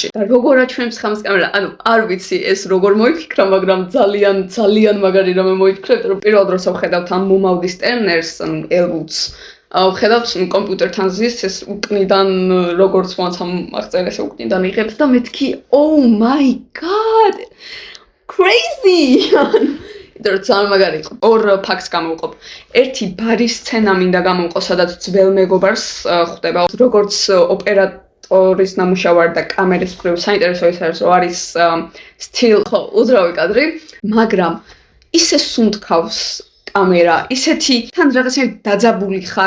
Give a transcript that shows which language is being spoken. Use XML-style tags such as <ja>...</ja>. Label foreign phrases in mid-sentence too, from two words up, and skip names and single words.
<ka>და როგორ აჩვენებს ხამს კამერა? ანუ არ ვიცი ეს როგორ მოიფიქრა, მაგრამ ძალიან მაგარი რამე მოიფიქრეთ, რომ პირველ დროს ვხედავთ ამ მომავლის ტერნერს, ანუ ელვუდს. ვხედავთ კომპიუტერთან ზის ეს უკნიდან როგორც მოაცამ აღწერეს უკნიდან იღებს და მეთქი</ka> <en>oh my god crazy</en> <ka>და ძალიან მაგარი იყო. ორ ფაქტს გამოვყობ. ერთი ბარის სცენა მინდა გამოვყო, სადაც ძველ მეგობარს ხვდება, როგორც ოპერატორის ნამუშევარი და კამერის მხრივ საინტერესო ის არის, რომ არის still ხო, უძრავი კადრი, მაგრამ ისე სუნთქავს კამერა, ისეთი თან რაღაცნაირად დაძაბული ხარ.</ka>